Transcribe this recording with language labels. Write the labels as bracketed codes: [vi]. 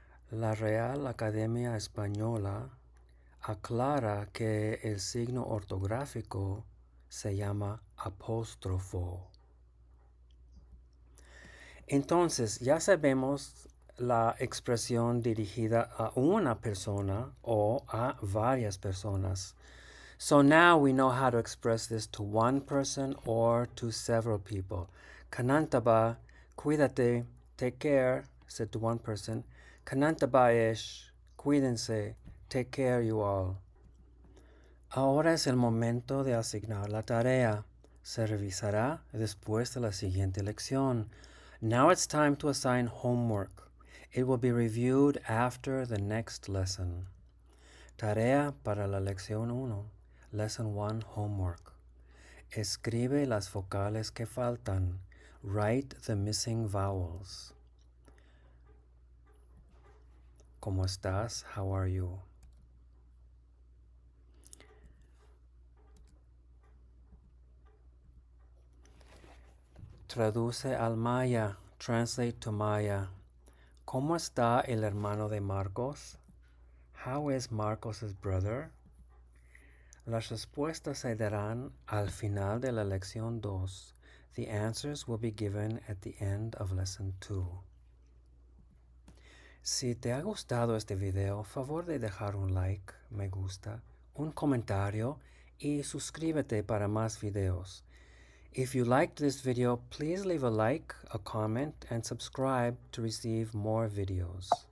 [es] La Real Academia Española aclara que el signo ortográfico se llama apóstrofo. Entonces, ya sabemos la expresión dirigida a una persona o a varias personas. [en] So now we know how to express this to one person or to several people. Kanantaba, [es] cuídate, [en] take care, said to one person. Kanantaba ish, [es] cuídense, [en] take care you all. [es] Ahora es el momento de asignar la tarea. Se revisará después de la siguiente lección. [en] Now it's time to assign homework. It will be reviewed after the next lesson. [es] Tarea para la lección 1. [en] Lesson 1 homework. [es] Escribe las vocales que faltan. [en] Write the missing vowels. [es] ¿Cómo estás? [en] How are you? [es] Traduce al maya. [en] Translate to Maya. [es] ¿Cómo está el hermano de Marcos? [en] How is Marcos's brother? [es] Las respuestas se darán al final de la lección 2. [en] The answers will be given at the end of lesson 2. [es] Si te ha gustado este video, favor de dejar un like, me gusta, un comentario y suscríbete para más videos. [en] If you liked this video, please leave a like, a comment, and subscribe to receive more videos.